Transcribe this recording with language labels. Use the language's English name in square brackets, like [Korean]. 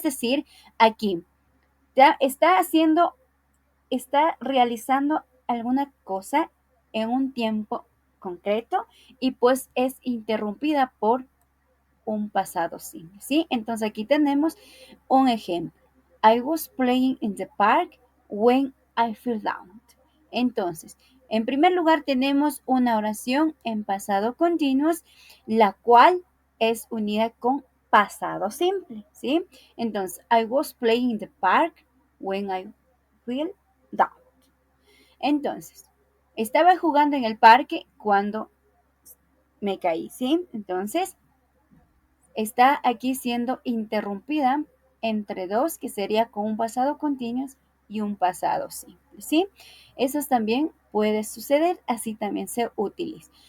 [Spanish] Es decir, aquí ya está realizando alguna cosa en un tiempo concreto y pues es interrumpida por un pasado simple, ¿sí? Entonces aquí tenemos un ejemplo. [English] I was playing in the park when I fell down. [Spanish] Entonces, en primer lugar tenemos una oración en pasado continuo, la cual es unida con pasado simple, ¿sí? [English] Entonces, I was playing in the park when I fell down. [Spanish] Entonces, estaba jugando en el parque cuando me caí, ¿sí? Entonces, está aquí siendo interrumpida entre dos, que sería con un pasado continuo y un pasado simple, ¿sí? Eso también puede suceder, así también se utiliza.